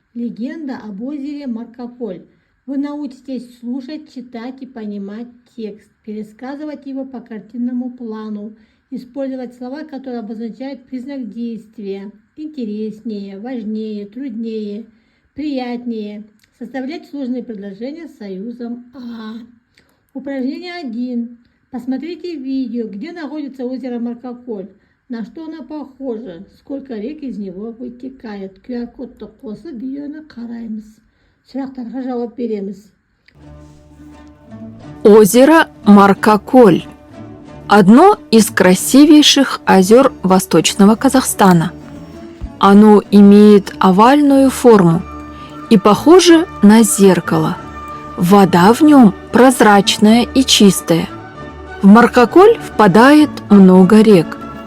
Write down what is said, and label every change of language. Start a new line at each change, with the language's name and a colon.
Russian: Легенда об озере Маркополь. Вы научитесь слушать, читать и понимать текст, пересказывать его по картинному плану, использовать слова, которые обозначают признак действия, интереснее, важнее, труднее, приятнее, составлять сложные предложения с союзом «а». Упражнение 1. Посмотрите видео, где находится озеро Маркополь. На что оно похоже? Сколько рек из него вытекает?
Kazakh: QR-кодты қосып видеоны қараймыз. Сұрақтарға жауап береміз.
Russian: Озеро Маркополь – одно из красивейших озер Восточного Казахстана. Оно имеет овальную форму и похоже на зеркало. Вода в нем прозрачная и чистая. В Маркополь впадает много рек.